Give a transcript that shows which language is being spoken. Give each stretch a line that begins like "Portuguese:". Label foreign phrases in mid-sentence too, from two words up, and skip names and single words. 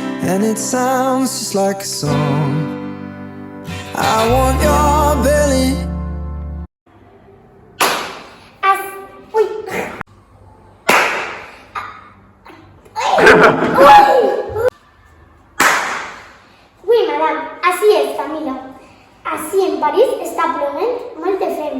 English: and it sounds just like a song. I want your belly. Uy.
Catalan: Uy, madame, així és, Camila. Així en París està plovent molt de fem.